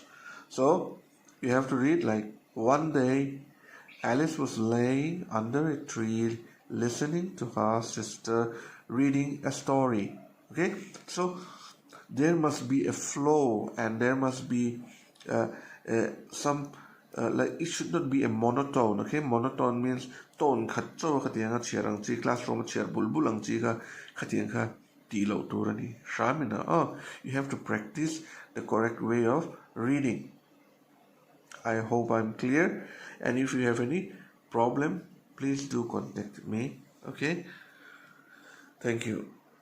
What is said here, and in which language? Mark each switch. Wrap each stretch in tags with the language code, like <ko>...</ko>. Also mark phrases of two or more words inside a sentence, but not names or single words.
<en>So you have to read like, one day Alice was laying under a tree listening to her sister reading a story. Okay, so there must be a flow and there must be some like it should not be a monotone. Okay, monotone means</en> <lus>tone khat cho khatianga cherang chi classroom cher bulbulang chi ka khatianga ti lo turani shamina.</lus> <en>Oh, you have to practice the correct way of reading. I hope I'm clear, and if you have any problem, please do contact me. Okay, thank you.</en>